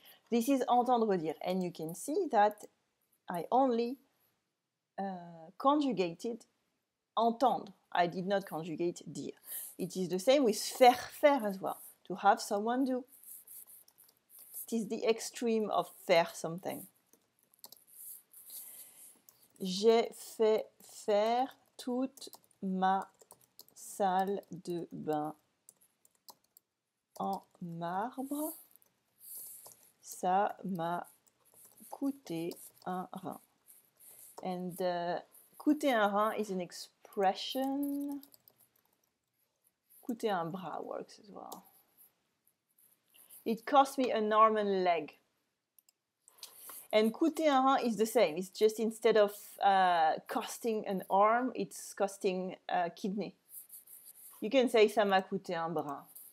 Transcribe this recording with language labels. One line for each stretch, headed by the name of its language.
English: This is
French: entendre dire,
English: and you can see that I only conjugated entendre. I did not conjugate dire. It is the same with faire as well, to have someone do. It is the extreme of faire something.
French: J'ai fait faire toute ma salle de bain en marbre. Ça m'a coûté un rein.
English: And
French: coûter un rein
English: is an expression.
French: Coûter un bras
English: works as well. It cost me an arm and a leg. And
French: coûter un rein
English: is the same. It's just instead of costing an arm, it's costing a kidney. You can say
French: ça m'a coûté un bras.